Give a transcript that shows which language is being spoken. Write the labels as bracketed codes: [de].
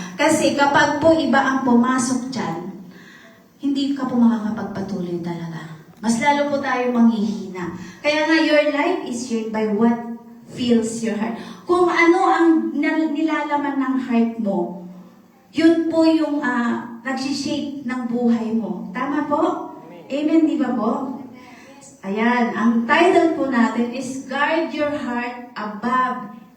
[tl] Kasi kapag po iba ang pumasok dyan, hindi ka po makakapagpatuloy talaga. Mas lalo po tayo manghihina. [en] Kaya nga, your life is shaped by what fills your heart. [tl] Kung ano ang nilalaman ng heart mo, yun po yung nagsishape ng buhay mo. Tama po? Amen, di ba po? Ayan, ang title po natin is Guard Your Heart Above